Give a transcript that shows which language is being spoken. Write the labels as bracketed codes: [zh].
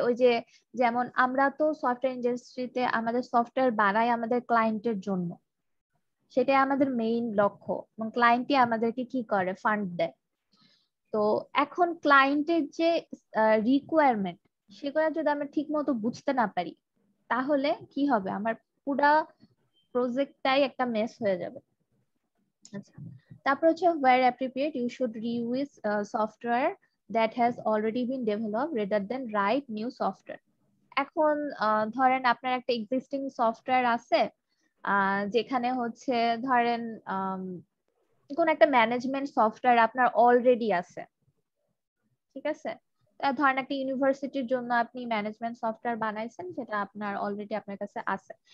[bn] ওই যে যেমন আমরা তো সফটওয়্যার ইন্ডাস্ট্রিতে আমাদের সফটওয়্যার বানাই আমাদের ক্লায়েন্টের জন্য, সেটাই আমাদের মেইন লক্ষ্য, এবং ক্লায়েন্টই আমাদেরকে কি করে, ফান্ড দেয়। তো এখন ক্লায়েন্টের যে রিকোয়ারমেন্ট সেগুলো যদি আমরা ঠিক মতো বুঝতে না পারি তাহলে কি হবে, আমার পুরা প্রজেক্টটাই একটা মেস হয়ে যাবে। আচ্ছা, তারপর হচ্ছে [en] where appropriate you should reuse software that has already been developed rather than write new software. [bn] এখন ধরেন আপনার একটা এক্সিস্টিং সফটওয়্যার আছে, যেখানে হচ্ছে ধরেন কোন একটা ম্যানেজমেন্ট সফটওয়্যার আপনার অলরেডি আছে, ঠিক আছে। ধরেন একটা ইউনিভার্সিটির জন্য আপনি ম্যানেজমেন্ট সফটওয়্যার বানাইছেন, সেটা আপনার অলরেডি আপনার কাছে আছে।